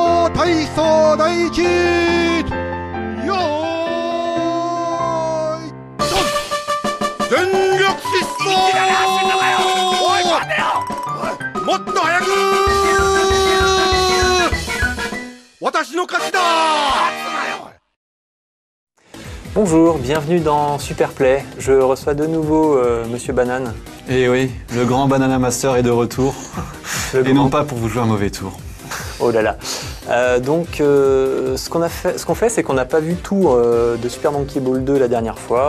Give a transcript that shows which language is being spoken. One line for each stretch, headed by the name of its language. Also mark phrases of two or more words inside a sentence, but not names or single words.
Japanese: 体操第一よーいドン全力疾走もっと早く私の勝ちだ
French: Bonjour, bienvenue dans Superplay. Je reçois de nouveau Monsieur Banane. Et oui, le grand Banana Master est de retour. Et non pas pour vous jouer un mauvais tour. Oh là là. Ce qu'on fait, c'est qu'on n'a pas vu tout de Super Monkey Ball 2 la dernière fois.